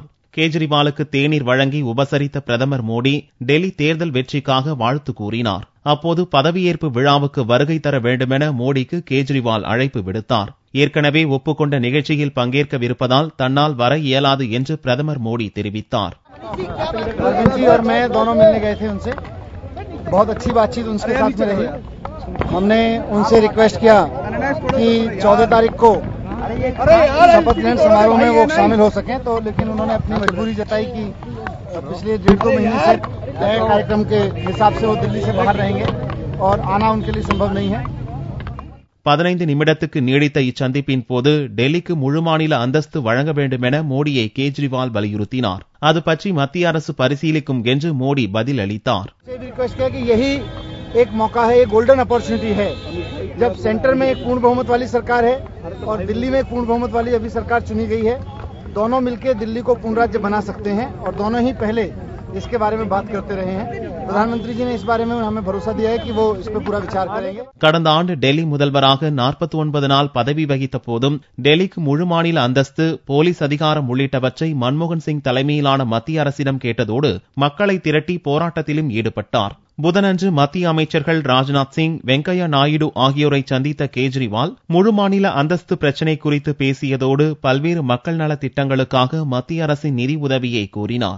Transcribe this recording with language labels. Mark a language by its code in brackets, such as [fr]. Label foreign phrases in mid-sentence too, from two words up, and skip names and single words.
[ta] கெஜ்ரிவாலுக்கு தேநீர் வழங்கி உபசரித்த பிரதமர் மோடி டெல்லி தேர்தல் வெற்றிக்காக வாழ்த்து கூறினார். அப்போது பதவியேற்பு விழாவுக்கு வருகை தர வேண்டுமென மோடிக்கு கெஜ்ரிவால் அழைப்பு விடுத்தார். ஏற்கனவே ஒப்புக்கொண்ட நிகழ்ச்சியில் பங்கேற்கவிருப்பதால் தன்னால் வர இயலாது என்று பிரதமர் மோடி தெரிவித்தார். [hi] हमने उनसे रिक्वेस्ट किया कि 14 तारीख को शपथ ग्रहण समारोह में वो शामिल हो सकें, तो लेकिन उन्होंने अपनी मजबूरी जताई कि पिछले 1.5-2 महीने से तय कार्यक्रम के हिसाब से वो दिल्ली से बाहर रहेंगे और आना उनके लिए संभव नहीं है. [ta] 15 நிமிடத்துக்கு நீடித்த இச்சந்திப்பின் போது டெல்லிக்கு முழு மாநில அந்தஸ்து வழங்க வேண்டும் என மோடியை கெஜ்ரிவால் வலியுறுத்தினார். அது பற்றி மத்திய அரசு பரிசீலிக்கும் என்று மோடி பதில் அளித்தார். [hi] एक मौका है, ये [en] golden opportunity [hi] है जब सेंटर में एक पूर्ण बहुमत वाली सरकार है और दिल्ली में पूर्ण बहुमत वाली अभी सरकार चुनी गई है. दोनों मिलकर दिल्ली को पूर्ण राज्य बना सकते हैं और दोनों ही पहले इसके बारे में बात करते रहे हैं. प्रधानमंत्री जी ने इस बारे में हमें भरोसा दिया है कि वो इस पर पूरा विचार करेंगे. [ta] கடந்த ஆண்டு டெல்லி முதல்வராக 49 நாள் பதவி வகித்த போதும் டெல்லிக்கு முழு மாநில அந்தஸ்து, போலீஸ் அதிகாரம் உள்ளிட்டவற்றை மன்மோகன் சிங் தலைமையிலான மத்திய அரசிடம் கேட்டதோடு மக்களை திரட்டி போராட்டத்திலும் ஈடுபட்டார். புதனன்று மத்திய அமைச்சர்கள் ராஜ்நாத் சிங், வெங்கையா நாயுடு ஆகியோரை சந்தித்த கெஜ்ரிவால் முழு மாநில அந்தஸ்து பிரச்சினை குறித்து பேசியதோடு பல்வேறு மக்கள் நல திட்டங்களுக்காக மத்திய அரசின் நிதி உதவியை கோரினார்.